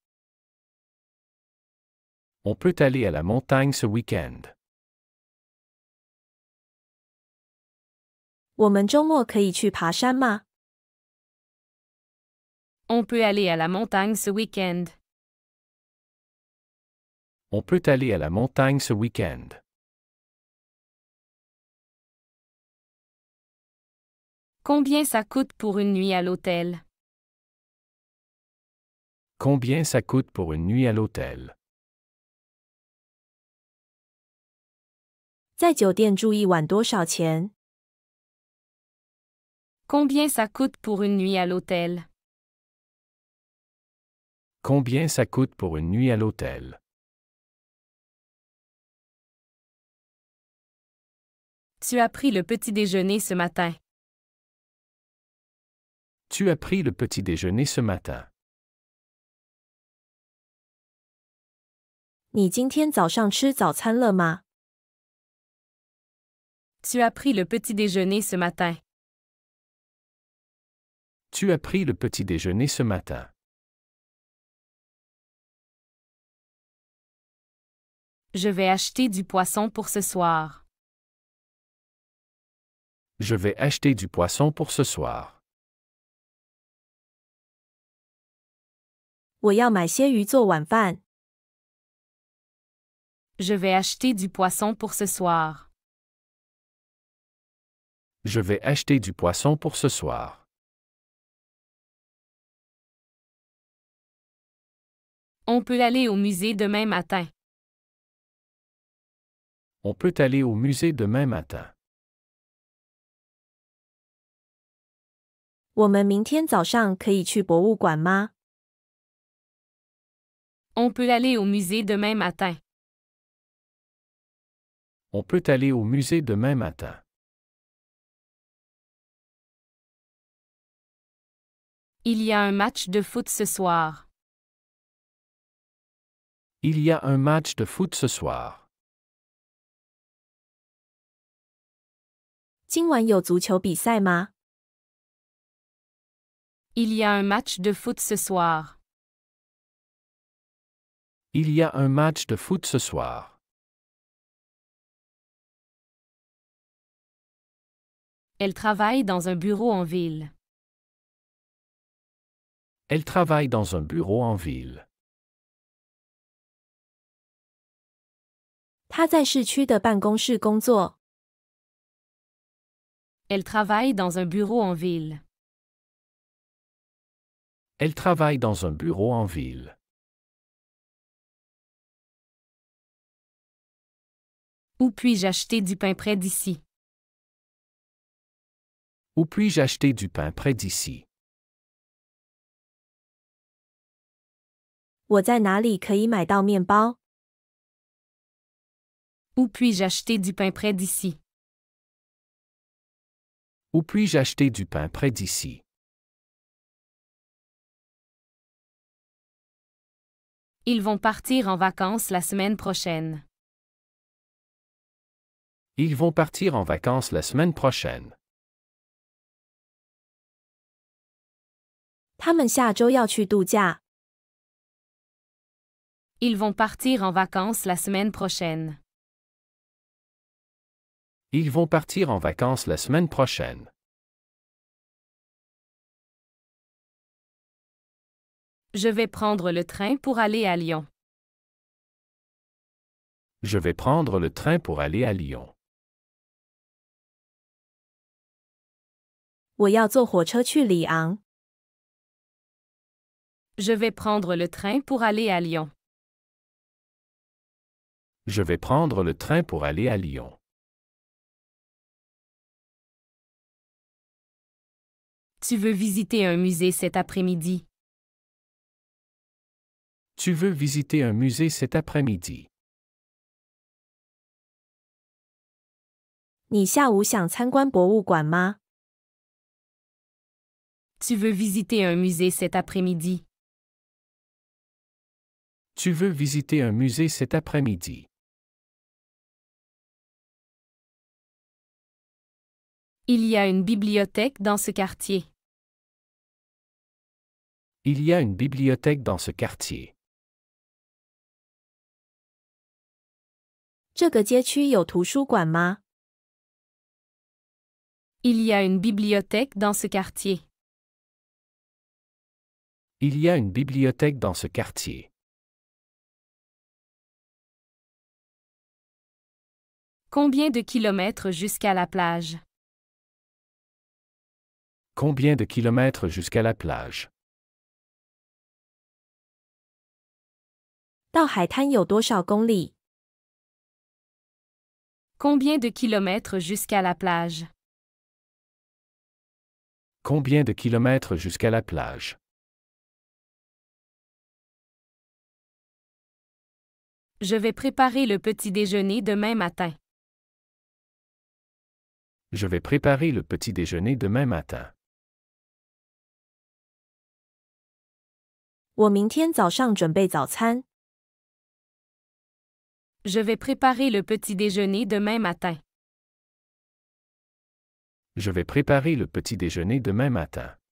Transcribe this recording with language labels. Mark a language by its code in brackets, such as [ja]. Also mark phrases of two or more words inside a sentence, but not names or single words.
[fr] On peut aller à la montagne ce week-end. [zh] 我们周末可以去爬山吗？ [fr] On peut aller à la montagne ce week-end. On peut aller à la montagne ce week-end. Combien ça coûte pour une nuit à l'hôtel? Combien ça coûte pour une nuit à l'hôtel? [zh] 在酒店住一晚多少钱？ [fr] Combien ça coûte pour une nuit à l'hôtel? Combien ça coûte pour une nuit à l'hôtel? Tu as pris le petit déjeuner ce matin. Tu as pris le petit déjeuner ce matin. [zh] 你今天早上吃早餐了吗？ [fr] Tu as pris le petit déjeuner ce matin. Tu as pris le petit déjeuner ce matin. Je vais acheter du poisson pour ce soir. Je vais acheter du poisson pour ce soir. [zh] 我要买些鱼做晚饭。 [fr] Je vais acheter du poisson pour ce soir. Je vais acheter du poisson pour ce soir. On peut aller au musée demain matin. On peut aller au musée demain matin. [zh] 我们明天早上可以去博物馆吗？ [fr] On peut aller au musée demain matin. On peut aller au musée demain matin. Il y a un match de foot ce soir. Il y a un match de foot ce soir. [zh] 今晚有足球比赛吗？ [fr] Il y a un match de foot ce soir. Il y a un match de foot ce soir. Elle travaille dans un bureau en ville. Elle travaille dans un bureau en ville. [zh] 他在市区的办公室工作。 [fr] Elle travaille dans un bureau en ville. Elle travaille dans un bureau en ville. Où puis-je acheter du pain près d'ici? Où puis-je acheter du pain près d'ici? [zh] 我在哪里可以买到面包？ [fr] Où puis-je acheter du pain près d'ici? Où puis-je acheter du pain près d'ici? Ils vont partir en vacances la semaine prochaine. Ils vont partir en vacances la semaine prochaine. [zh] 他们下周要去度假。 [fr] Ils vont partir en vacances la semaine prochaine. Ils vont partir en vacances la semaine prochaine. Je vais prendre le train pour aller à Lyon. Je vais prendre le train pour aller à Lyon. [zh] 我要坐火车去里昂。 [fr] Je vais prendre le train pour aller à Lyon. Je vais prendre le train pour aller à Lyon. Tu veux visiter un musée cet après-midi? Tu veux visiter un musée cet après-midi? [zh] 你下午想参观博物馆吗？ [fr] Tu veux visiter un musée cet après-midi? Tu veux visiter un musée cet après-midi? Il y a une bibliothèque dans ce quartier. Il y a une bibliothèque dans ce quartier. [zh] 这个街区有图书馆吗？ [fr] Il y a une bibliothèque dans ce quartier. Il y a une bibliothèque dans ce quartier. Combien de kilomètres jusqu'à la plage? Combien de kilomètres jusqu'à la plage? [zh] 到海滩有多少公里？ [fr] Combien de kilomètres jusqu'à la plage? Combien de kilomètres jusqu'à la plage? Je vais préparer le petit déjeuner demain matin. Je vais préparer le petit déjeuner demain matin. [zh] 我明天早上准备早餐。 [fr] Je vais préparer le petit déjeuner demain matin. Je vais préparer le petit déjeuner demain matin.